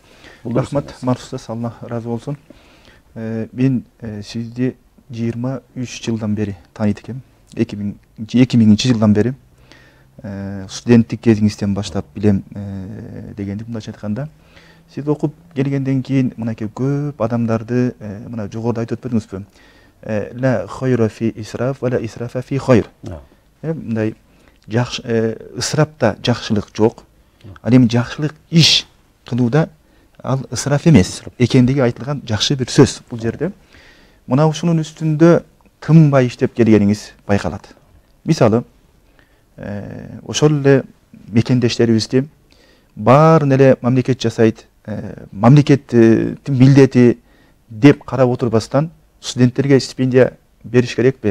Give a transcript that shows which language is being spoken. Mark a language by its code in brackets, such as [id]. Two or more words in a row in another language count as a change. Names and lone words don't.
[ky] Рахмат, Марфуз, Алла разы болсун. Мен сизди 23 жылдан бери тааныйт экенмин. 2000-жылдан бери студенттик кезиңизден баштап билем дегенди мындайча айтканда. Сиз окуп келгенден кийин мынакей көп адамдарды мына жогоруда айтып өтпөдүңүзбү? [ar] لا خير في الإسراف ولا إسراف في الخير. [ky] Мындай ысырапта жакшылык жок. Ал эми жакшылык иш кылууда ал ысраф эмес экендиги айтылган жакшы бир сөз бул жерде. Мына ушунун үстүндө тынбай иштеп келгениңиз байкалат. Мисалы, ошол эле мекендештерибизди баарын эле мамлекет жасайт, мамлекеттин милдети деп карап отурбастан студенттерге стипендия бериш керекпи?